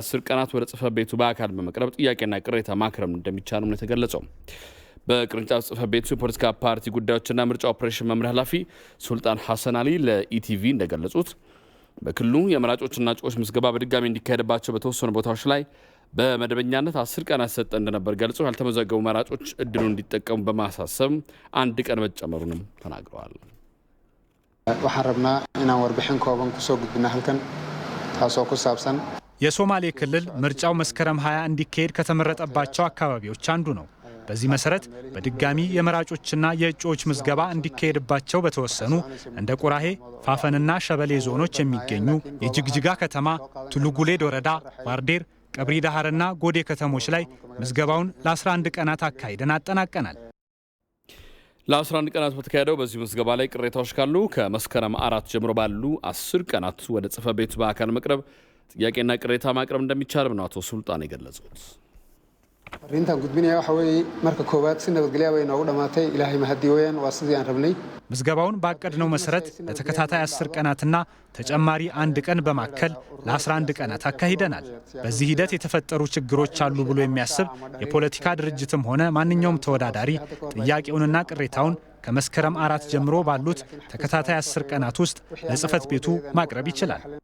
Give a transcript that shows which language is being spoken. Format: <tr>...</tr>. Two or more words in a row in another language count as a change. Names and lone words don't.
<am>10 ቀናት ወደ ጽሕፈት ቤቱ በአካል በመቅረብ ጥያቄና ቅሬታ ማቅረብ እንደሚቻልም ነው የተገለጸው። በቅርንጫፍ ጽሕፈት ቤቱ የፖለቲካ ፓርቲ ጉዳዮችና ምርጫ ኦፕሬሽን መምሪያ ኃላፊ ሱልጣን ሐሰን አሊ ለኢቲቪ እንደገለጹት በክልሉ የመራጮችና እጩዎች ምዝገባ በድጋሚ እንዲካሄድባቸው በተወሰኑ ቦታዎች ላይ በመደበኛነት 10 ቀናት ሰጠ እንደነበር ገልጸው ያልተመዘገቡ መራጮች እድሉን እንዲጠቀሙ በማሳሰብ 1 ቀን መጨመሩንም ተናግረዋል።</am> <so>waxaan rabnaa inaan warbixin kooban kusoo gudbina halkan taasoo ku saabsan</so> <am>የሶማሌ ክልል ምርጫው መስከረም 20 እንዲካሄድ ከተመረጠባቸው አካባቢዎች አንዱ ነው። በዚህ መሰረት በድጋሚ የመራጮችና የእጩዎች ምዝገባ እንዲካሄድባቸው በተወሰኑ እንደ ቁራሄ፣ ፋፈንና ሸበሌ ዞኖች የሚገኙ የጅግጅጋ ከተማ፣ ቱሉጉሌድ ወረዳ፣ ዋርዴር፣ ቀብሪ ዳሃርና ጎዴ ከተሞች ላይ ምዝገባውን ለ11 ቀናት አካሂደን አጠናቀናል። ለ11 ቀናት በተካሄደው በዚህ ምዝገባ ላይ ቅሬታዎች ካሉ ከመስከረም 4 ጀምሮ ባሉ 10 ቀናት ወደ ጽሕፈት ቤቱ በአካል መቅረብ ጥያቄና ቅሬታ ማቅረብ እንደሚቻልም ነው አቶ ሱልጣን የገለጹት። ሪንታን ጉድቢና ያው</am> <so>marka koobaad si nabadgelyo way noogu dhamaatay ilaahay mahadi weeyaan waa sidii aan rabnay</so> <am>ምዝገባውን ባቀድነው መሰረት ለተከታታይ 10 ቀናትና ተጨማሪ 1 ቀን በማከል ለ11 ቀናት አካሂደናል። በዚህ ሂደት የተፈጠሩ ችግሮች አሉ ብሎ የሚያስብ የፖለቲካ ድርጅትም ሆነ ማንኛውም ተወዳዳሪ ጥያቄውንና ቅሬታውን ከመስከረም 4 ጀምሮ ባሉት ተከታታይ 10 ቀናት ውስጥ ለጽህፈት ቤቱ ማቅረብ ይችላል።</am>